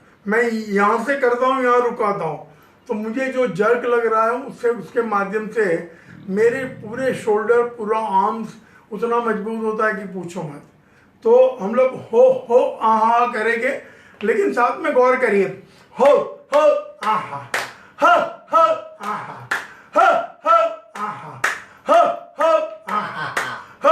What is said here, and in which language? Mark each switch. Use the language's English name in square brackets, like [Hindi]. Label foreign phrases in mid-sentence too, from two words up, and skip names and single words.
[Hindi] मैं यहाँ से करता हूँ, यहाँ रुकाता हूँ, तो मुझे जो जर्क लग रहा है उसके माध्यम से मेरे पूरे शोल्डर, पूरा आर्म्स उतना मजबूत होता है कि पूछो मत। तो हम लोग हो आहा करेंगे, लेकिन साथ में गौर करिए, हो आहा, ह आहा, ह आहा, ह आहा, ह